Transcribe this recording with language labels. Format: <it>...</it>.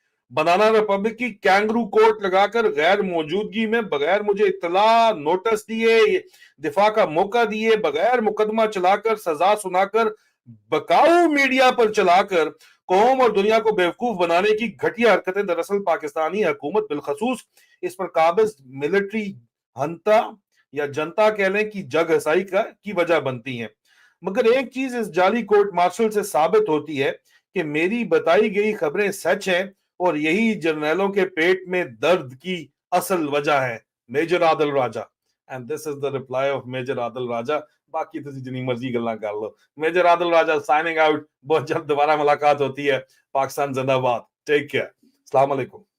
<ur>Banana republic کی kangaroo court لگا کر غیر موجودگی میں بغیر مجھے اطلاع, نوٹس دیے, دفاع کا موقع دیے, بغیر مقدمہ چلا کر, سزا سنا کر, بکاؤ میڈیا پر چلا کر قوم اور دنیا کو بیوقوف بنانے کی گھٹیا حرکتیں دراصل پاکستانی حکومت بالخصوص اس پر قابض ملٹری ہنتا یا جنتا کہہ لیں کی جگ ہسائی کی وجہ بنتی ہیں. مگر ایک چیز اس جعلی کورٹ مارشل سے ثابت ہوتی ہے کہ میری بتائی گئی خبریں سچ ہیں, اور یہی جرنیلوں کے پیٹ میں درد کی اصل وجہ ہے. Major Adil Raja.</ur> <en>And this is the reply of Major Adil Raja.</en> <ur>باقی تو جتنی مرضی گلاں کر لو. میجر عادل راجہ</ur> <en>Signing out.</en> <ur>بہت جلد دوبارہ ملاقات ہوتی ہے. پاکستان زندہ باد.</ur> <en>Take care.</en> <ur>السلام علیکم.</ur>